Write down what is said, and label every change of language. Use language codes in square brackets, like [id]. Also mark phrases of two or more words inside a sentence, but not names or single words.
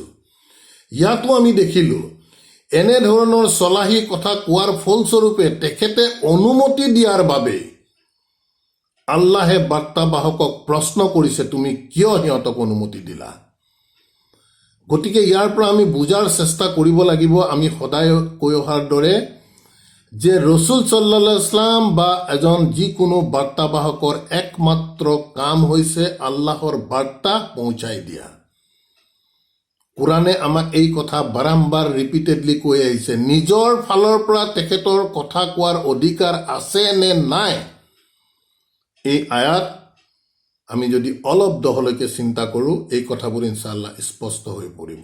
[as] ইয়াতো আমি দেখিলোঁ এনেধৰণৰ চলাহী কথা কোৱাৰ ফলস্বৰূপে তেখেতে অনুমতি দিয়াৰ বাবে আল্লাহে বাৰ্তাবাহকক প্ৰশ্ন কৰিছে, তুমি কিয় সিহঁতক অনুমতি দিলা? গতিকে ইয়াৰ পৰা আমি বুজাৰ চেষ্টা কৰিব লাগিব, আমি সদায় কৈ অহাৰ দৰে, যে ৰচুল [ar] صلى الله عليه وسلم [as] বা এজন যিকোনো বাৰ্তাবাহকৰ একমাত্ৰ কাম হৈছে আল্লাহৰ বাৰ্তা পहुঁচাই দিয়া। কোৰাণে আমাক এই কথা বাৰম্বাৰ ৰিপিটেডলি কৈ আহিছে। নিজৰ ফালৰ পৰা তেখেতৰ কথা কোৱাৰ অধিকাৰ আছে নে নাই, এই আয়াত আমি যদি অলপ দহলৈকে চিন্তা কৰোঁ, এই কথাবোৰ [ar] إن شاء الله [as] স্পষ্ট হৈ পৰিব।